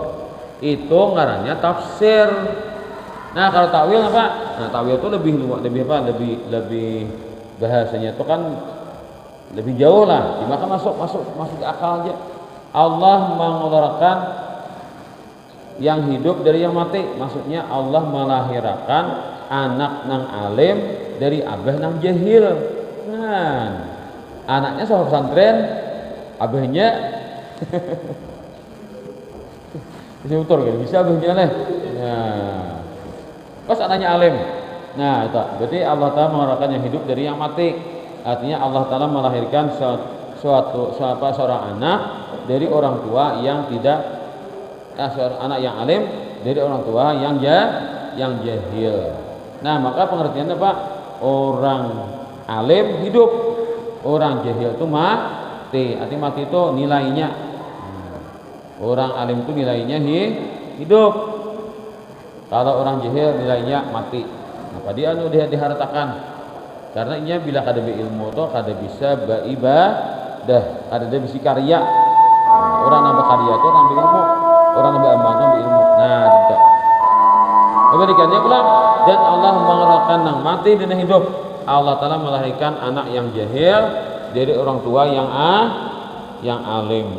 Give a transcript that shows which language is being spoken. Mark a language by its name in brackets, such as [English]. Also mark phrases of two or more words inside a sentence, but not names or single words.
[Banjar] Itu ngarannya tafsir. Nah, kalau takwil apa? Nah, takwil itu lebih bahasanya itu kan lebih jauh lah. Maka masuk ke akal aja. Allah mengeluarkan yang hidup dari yang mati. Maksudnya Allah melahirkan anak nang alim dari abah nang jahil. Nah, anaknya seorang pesantren, abahnya bisa abahnya lah. Nah, pas anaknya alim. Nah, itu berarti Allah Ta'ala mengeluarkan yang hidup dari yang mati. Artinya Allah Ta'ala melahirkan seorang anak dari orang tua yang tidak seorang anak yang alim dari orang tua yang jahil. Nah, maka pengertiannya Pak, orang alim hidup, orang jahil itu mati. Artinya mati itu nilainya. Orang alim itu nilainya hidup. Kalau orang jahil nilainya mati. Apa dia dihartakan? Karena ini bila kada ilmu to kada bisa beribadah, kada ada bisa karya. Orang nambah karya itu nambah ilmu, orang nambah amal nambah ilmu. Nah, gitu. Kebalikannya pula, dan Allah mengeluarkan yang mati dan yang hidup. Allah Ta'ala melahirkan anak yang jahil dari orang tua yang alim.